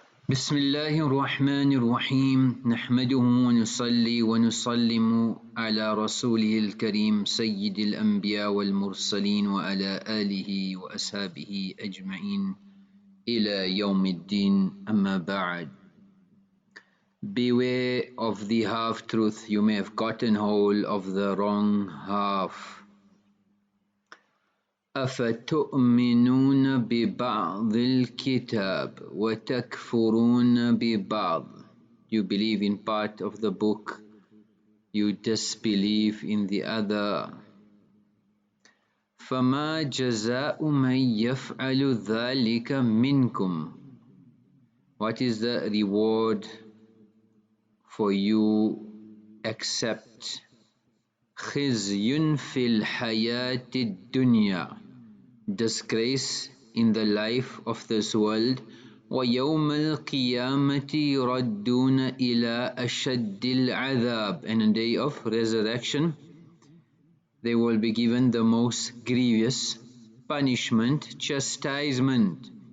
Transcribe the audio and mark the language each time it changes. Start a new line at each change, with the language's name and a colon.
Arabic: بسم الله الرحمن الرحيم نحمده ونصلي ونسلم على رسوله الكريم سيد الأنبياء والمرسلين وعلى آله وأصحابه أجمعين إلى يوم الدين أما بعد.
English: Beware of the half-truth. You may have gotten hold of the wrong half.
Arabic: أفتؤمنون ببعض الكتاب وتكفرون ببعض.
English: You believe in part of the book, you disbelieve in the other.
Arabic: فما جزاء من يفعل ذلك منكم.
English: What is the reward for you accept?
Arabic: خزي في الحياة الدنيا,
English: disgrace in the life of this world.
Arabic: ويوم القيامة يردون إلى أشد العذاب,
English: and on the day of resurrection they will be given the most grievous punishment, chastisement.